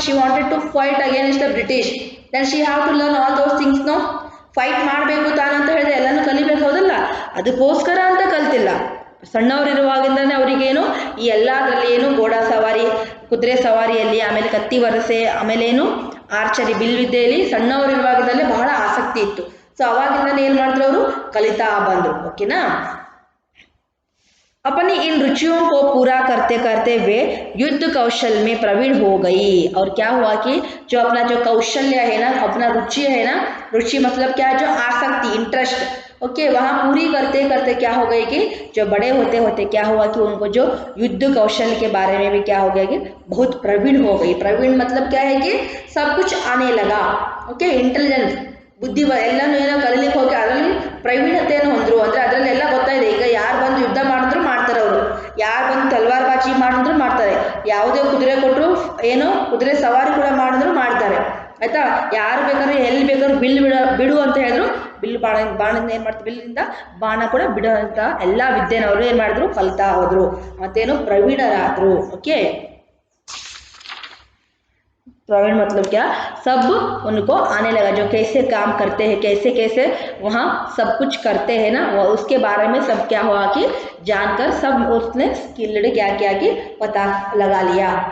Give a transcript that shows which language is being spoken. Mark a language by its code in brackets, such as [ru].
[en] She wanted to fight against the British. then she have to learn all those things. [kn] no, fight ಮಾಡಬೇಕು ತಾನಂತ ಹೇಳಿದ್ರೆ ಎಲ್ಲನೂ ಕಲಿಬೇಕು, ಹೌದಲ್ಲ. ಅದಕ್ಕೋಸ್ಕರ ಅಂತ ಕಲ್ತಿಲ್ಲ. ಸಣ್ಣವರಿರುವಾಗಿಂದನೇ ಅವರಿಗೇನು ಈ ಎಲ್ಲದರಲ್ಲಿ ಏನು ಘೋಡಾ ಸವಾರಿ, ಕುದುರೆ ಸವಾರಿಯಲ್ಲಿ, ಆಮೇಲೆ ಕತ್ತಿ ವರಸೆ, ಆಮೇಲೆ ಏನು ಆರ್ಚರಿ, ಬಿಲ್ವಿದ್ಯೆಯಲ್ಲಿ ಸಣ್ಣವರಿರುವಾಗಿಂದಲೇ ಬಹಳ ಆಸಕ್ತಿ ಇತ್ತು. ಸೊ ಅವಾಗಿಂದನೇ ಏನು ಮಾಡಿದ್ರು ಅವರು ಕಲಿತಾ ಬಂದರು. ಓಕೆನಾ. [hi] अपनी इन रुचियों को पूरा करते करते वे युद्ध कौशल में प्रवीण हो गई. और क्या हुआ कि जो अपना जो कौशल्य है ना, अपना रुचि है ना, रुचि मतलब क्या, जो आसक्ति, इंटरेस्ट, ओके, वहाँ पूरी करते करते क्या हो गई कि जो बड़े होते होते क्या हुआ कि उनको जो युद्ध कौशल के बारे में भी क्या हो गया कि बहुत प्रवीण हो गई. प्रवीण मतलब क्या है कि सब कुछ आने लगा. [kn] ओके, इंटेलिजेंस, ಬುದ್ಧಿ ಎಲ್ಲನೂ ಏನೋ ಕಲಿಲಿಕ್ಕೆ ಹೋಗಿ ಅದರಲ್ಲಿ ಪ್ರವೀಣತೆಯನ್ನು ಹೊಂದರು. ಅಂದರೆ ಅದರಲ್ಲಿ ಎಲ್ಲ ಗೊತ್ತಾಯಿದೆ. ಈಗ ಯಾರು ಬಂದು ಯುದ್ಧ ಮಾಡಿದ್ರು ಮಾಡ್ತಾರೆ ಅವರು, ಯಾರು ಬಂದು ತಲ್ವಾರ್ ಬಾಜಿ ಮಾಡಿದ್ರು ಮಾಡ್ತಾರೆ, ಯಾವುದೇ ಕುದುರೆ ಕೊಟ್ಟರು ಏನು ಕುದುರೆ ಸವಾರಿ ಕೂಡ ಮಾಡಿದ್ರು ಮಾಡ್ತಾರೆ ಆಯ್ತಾ. ಯಾರು ಬೇಕಾದ್ರೆ ಎಲ್ಲಿ ಬೇಕಾದ್ರೂ ಬಿಡು ಅಂತ ಹೇಳಿದ್ರು ಬಾಣದಿಂದ ಏನ್ ಮಾಡ್ತಾರೆ, ಬಿಲ್ಲಿಂದ ಬಾಣ ಕೂಡ ಬಿಡುವಂತ ಎಲ್ಲಾ ವಿದ್ಯೆನ ಅವರು ಏನ್ ಮಾಡಿದ್ರು, ಕಲ್ತಾ ಹೋದ್ರು, ಮತ್ತೇನು ಪ್ರವೀಣರಾದ್ರು. [hi] ಓಕೆ, प्रवीण मतलब क्या, सब उनको आने लगा, जो कैसे काम करते हैं, कैसे कैसे वहाँ सब कुछ करते हैं ना, वो उसके बारे में सब क्या हुआ कि जानकर सब उसने स्किल्ड क्या किया कि पता लगा लिया.